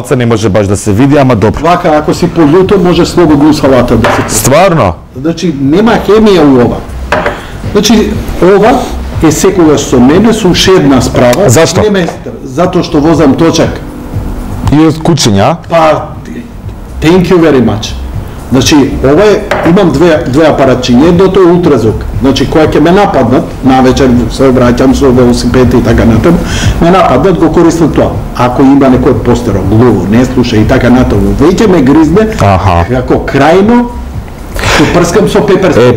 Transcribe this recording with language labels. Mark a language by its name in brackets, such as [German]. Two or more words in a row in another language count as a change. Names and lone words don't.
[Macedonian] малце не може баш да се види, ама добро. вака, ако си полуто, може слободно салата да се... Стварно? Значи, нема хемија у ова. Значи, ова е секогаш со мене, со уште една справа. Зашто? Не местер, затоа што возам точак. И од кучиња? Па, [English] thank you very much. [Macedonian] Значи, ова е, имам две апаратчиња, едното е ултразвук. Значи, која ќе ме нападнат, навечер се обраќам со велосипед и така натаму, ме нападнат, го користам тоа. Ако има некој постеро, глуво, не слуша и така натаму, веќе ме гризне, Аха. како крајно, што прскам со пепер спреј.